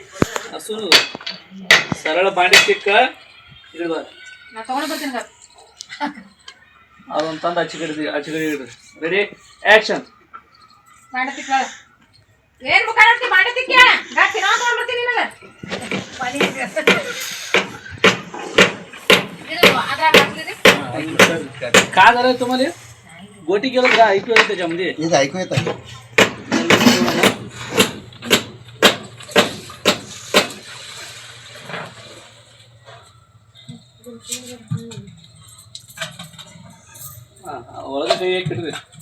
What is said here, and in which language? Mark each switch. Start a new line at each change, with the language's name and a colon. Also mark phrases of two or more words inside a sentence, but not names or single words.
Kannada: ಸರಳ ಬಾಂಡೆ ತಿಕ್ಕ ನಾ ತಗೊಂಡ್ ಬರ್ತೀನಿ. ಅದೊಂದು ತಂದು ಆಚೆ ಕಡೆ ಇಡ್ರಿ.
English: ready action.
Kannada: ಬಾಂಡೆ ತಿಕ್ಕ ಏನ್ ಮುಖ ನೋಡ್ತಿ ಬಾಂಡೆ ತಿಕ್ಕ ತಿನ್ನೋ ತಗೊಂಡ್ ಬರ್ತೀನಿ ನಿನಗ.
Marathi: का जरा तुम्हाला गोटी केलं का ऐकू येतं त्याच्यामध्ये ಇದು ऐकू येत
Kannada: ಒಳಗೆ ಕೈ ಹಾಕಿಡ್ರಿ.